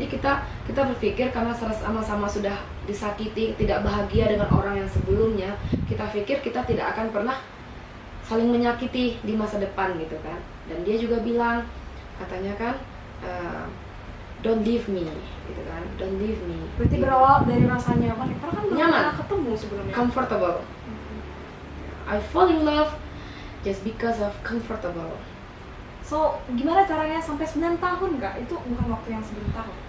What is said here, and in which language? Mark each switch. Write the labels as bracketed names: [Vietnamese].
[Indonesian] Jadi kita berpikir karena sama-sama sudah disakiti, tidak bahagia dengan orang yang sebelumnya, kita pikir kita tidak akan pernah saling menyakiti di masa depan gitu kan. Dan dia juga bilang, katanya kan, [English] don't leave me, [Indonesian] gitu kan, don't leave me. Berarti gitu. berawal dari rasa nyaman, karena kan belum Nyaman. pernah ketemu sebelumnya. [English] Comfortable. I fall in love just because of comfortable. [Indonesian] So, gimana caranya sampai 9 tahun kak? Itu bukan waktu yang sebentar.